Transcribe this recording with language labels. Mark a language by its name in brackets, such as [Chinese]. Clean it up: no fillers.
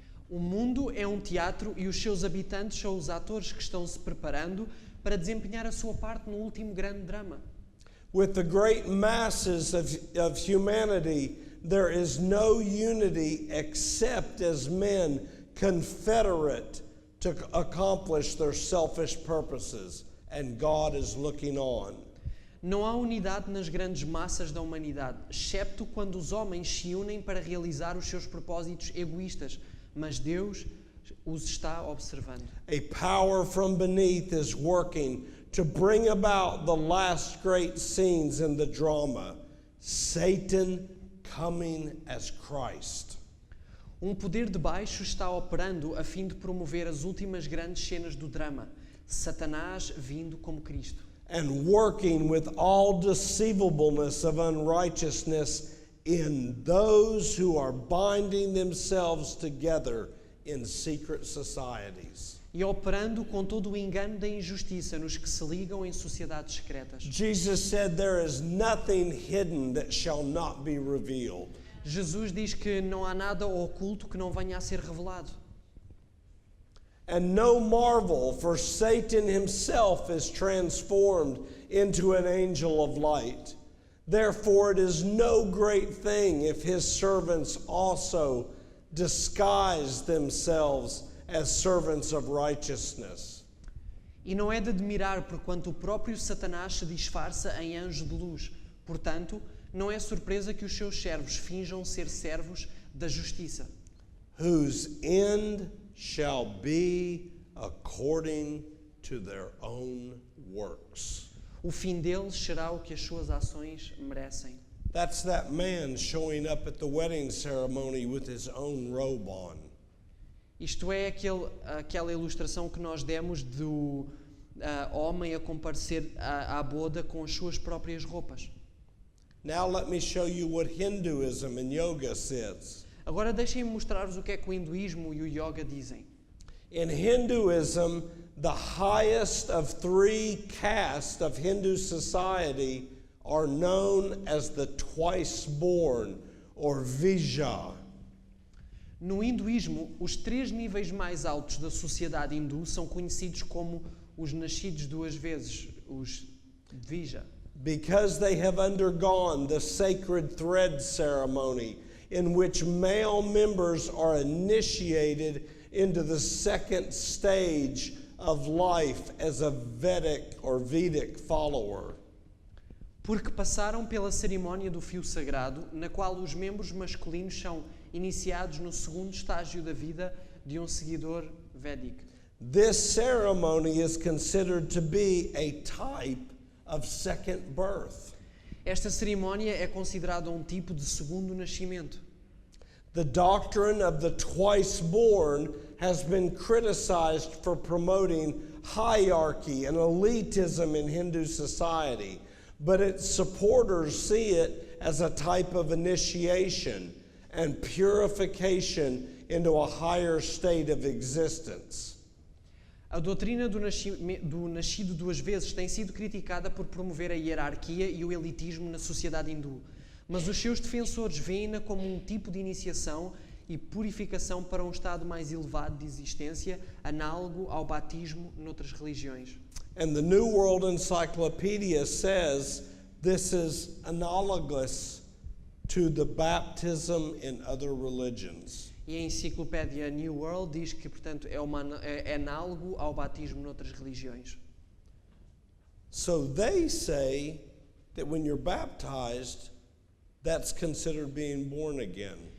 [Portuguese] O mundo é um teatro e os seus habitantes são os atores que estão se preparando para desempenhar a sua parte no último grande drama. [English] With the great masses of humanity, there is no unity except as men confederate to accomplish their selfish purposes, and God is looking on. [Portuguese] Não há unidade nas grandes massas da humanidade, excepto quando os homens se unem para realizar os seus propósitos egoístas, mas Deus os está observando. [English] A power from beneath is working to bring about the last great scenes in the drama, Satan coming as Christ. [Portuguese] Um poder de baixo está operando a fim de promover as últimas grandes cenas do drama, Satanás vindo como Cristo. [English] And working with all deceivableness of unrighteousness in those who are binding themselves together in secret societies. [Portuguese] E operando com todo o engano da injustiça nos que se ligam em sociedades secretas. [English] Jesus said there is nothing hidden that shall not be revealed. [Portuguese] Jesus diz que não há nada oculto que não venha a ser revelado. [English] And no marvel, for Satan himself is transformed into an angel of light. Therefore it is no great thing if his servants also disguise themselves as servants of righteousness. [Portuguese] E não é de admirar porquanto o próprio Satanás se disfarça em anjo de luz. Portanto, não é surpresa que os seus servos finjam ser servos da justiça. [English] Whose end shall be according to their own works. [Portuguese] O fim deles será o que as suas ações merecem. [English] That's that man showing up at the wedding ceremony with his own robe on. [Portuguese] Isto é aquela ilustração que nós demos do homem a comparecer à boda com as suas próprias roupas. [English] Now let me show you what Hinduism and yoga says. [Portuguese] Agora deixem-me mostrar-vos o que é que o hinduísmo e o yoga dizem. [English] In Hinduism, the highest of three castes of Hindu society are known as the twice-born, or Vijja. [Portuguese] No hinduísmo, os 3 níveis mais altos da sociedade hindu são conhecidos como os nascidos 2 vezes, os Vijja. [English] Because they have undergone the sacred thread ceremony, in which male members are initiated into the second stage of life as a Vedic follower. [Portuguese] Porque passaram pela cerimónia do fio sagrado, na qual os membros masculinos são iniciados no segundo estágio da vida de um seguidor védico. [English] This ceremony is considered to be a type of second birth. [Portuguese] Esta cerimónia é considerada um tipo de segundo nascimento. [English] The doctrine of the twice born has been criticized for promoting hierarchy and elitism in Hindu society, but its supporters see it as a type of initiation and purification into a higher state of existence. [Portuguese] A doutrina do nascido duas vezes tem sido criticada por promover a hierarquia e o elitismo na sociedade hindu, mas os seus defensores veem-na como um tipo de iniciação e purificação para um estado mais elevado de existência, análogo ao batismo noutras religiões. [English] And the New World Encyclopedia says this is analogous to the baptism in other religions. [Portuguese] E a enciclopédia New World diz que, portanto, é análogo ao batismo noutras religiões. [English] So they say that when you're baptized, that's considered being born again.